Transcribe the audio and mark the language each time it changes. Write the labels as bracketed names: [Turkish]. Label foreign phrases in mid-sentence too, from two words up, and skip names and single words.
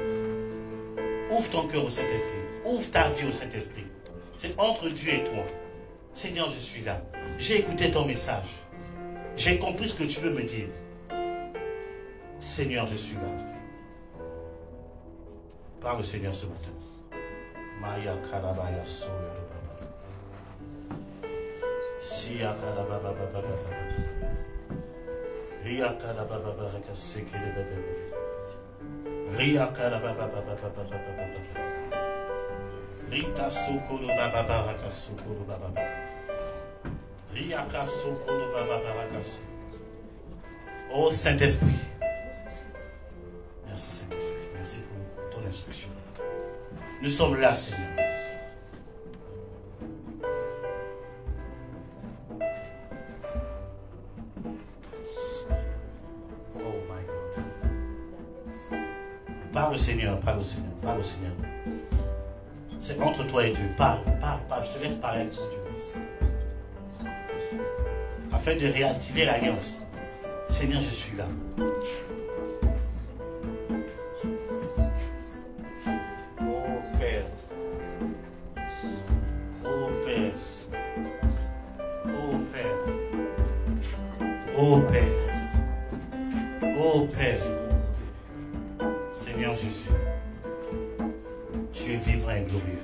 [French] Ouvre ton cœur au Saint-Esprit. Ouvre ta vie au Saint-Esprit. C'est entre Dieu et toi. Seigneur, je suis là. J'ai écouté ton message. J'ai compris ce que tu veux me dire. Seigneur, je suis là. Parle au Seigneur ce matin. Maya karabaya soya baba. Siya karababa baba baba. Ria karababa baba kaseke de baba. Ria karababa baba baba baba. Rita sokolo baba baba kasokolo baba. Ria kasokolo baba baba kasokolo. Oh Saint-Esprit. Merci Saint-Esprit. Merci pour ton instruction. Nous sommes là, Seigneur. [English] Oh my God. [French] Parle au Seigneur, parle au Seigneur, parle au Seigneur. C'est entre toi et Dieu. Parle, parle, parle. Je te laisse parler avec ton Dieu. Afin de réactiver l'alliance. Seigneur, je suis là. Oh Père, oh Père, Seigneur Jésus, Tu es vivant et glorieux.